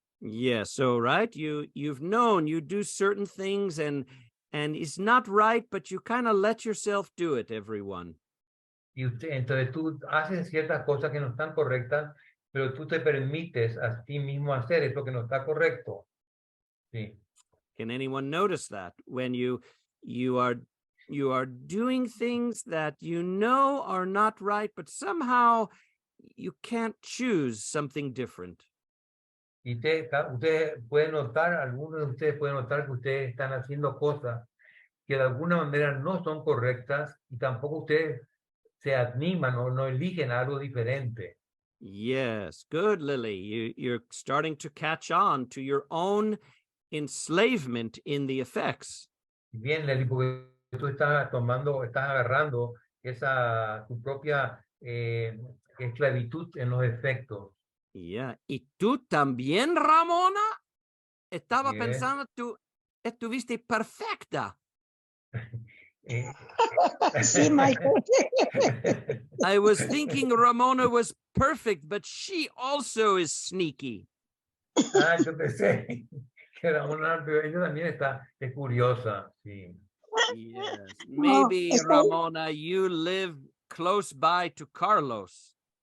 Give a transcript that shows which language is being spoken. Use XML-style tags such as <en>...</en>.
<en>Yeah, so right, you've known you do certain things and it's not right, but you kind of let yourself do it, everyone.</en> <es>Y entonces tú haces ciertas cosas que no están correctas, pero tú te permites a ti mismo hacer eso que no está correcto. Sí.</es> <en>Can anyone notice that when you are doing things that you know are not right, but somehow you can't choose something different?</en> <es>Y ustedes pueden notar, algunos de ustedes pueden notar que ustedes están haciendo cosas que de alguna manera no son correctas y tampoco ustedes se animan o no eligen algo diferente.</es> <en>Yes, good, Lily. You're starting to catch on to your own enslavement in the effects.</en> <es>Bien, Lely, porque tú estás agarrando tu propia esclavitud en los efectos.</es> <en>Yeah.</en> <es>Y tú también, Ramona, estaba</es> <en>Yes.</en> <es>pensando, tú estuviste perfecta. Sí, Michael.</es> <en>I was thinking Ramona was perfect, but she also is sneaky.</en> <es>Yo pensé que Ramona, pero ella también es curiosa, sí.</es> <en>Yes. Maybe, it's Ramona, you live close by to Carlos.</en>